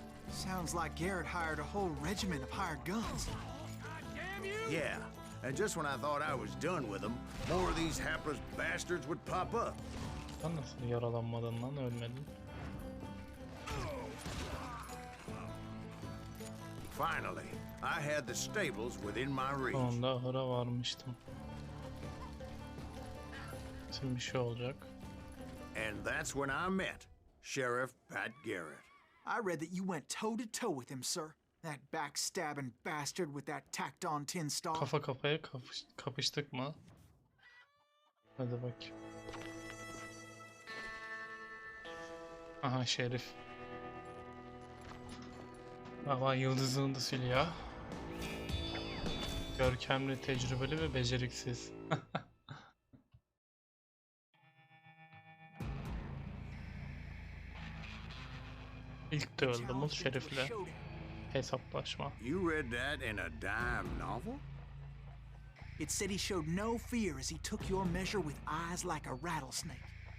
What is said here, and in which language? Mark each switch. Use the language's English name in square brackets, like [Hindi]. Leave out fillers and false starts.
[English] Sounds like Garrett hired a whole regiment of hired guns. Damn you! Yeah, and just when I thought I was done with them, more of these hapless bastards would pop up. [Turkish] Sen nasıl yaralanmadın lan, ölmedin? [English] Finally, I had the stables within my reach. [Turkish] Sonunda ahıra varmıştım. Şimdi bir şey olacak. [English] And that's when I met Sheriff Pat Garrett. I read that you went toe to toe with him, sir. That backstabbing bastard with that tacked-on tin star. [Turkish] Kafa kafaya kapıştık mı? Hadi bakayım. Aha Şerif. Hava yıldızını da siliyor. Görkemli, tecrübeli ve beceriksiz. İlk dövüldüğümüz Şerif'le hesaplaşma. [English] You read that in a dime novel? It said he showed no fear as he took your measure with eyes like a rattlesnake.